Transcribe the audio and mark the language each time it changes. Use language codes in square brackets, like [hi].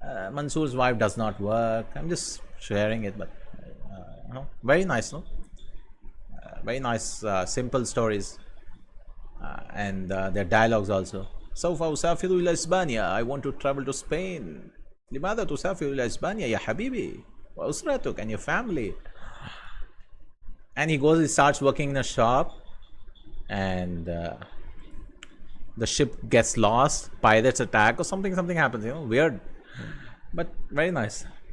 [en] Mansoor's wife does not work. I'm just sharing it, but very nice, no? Very nice, simple stories, and their dialogues also. [ar] سوف أسافر إلى إسبانيا. [en] I want to travel to Spain. [ar] لماذا تسافر إلى إسبانيا يا حبيبي وأسرتك [en] and your family? And he starts working in a shop, and the ship gets lost, pirates attack, or something happens, weird, but very nice.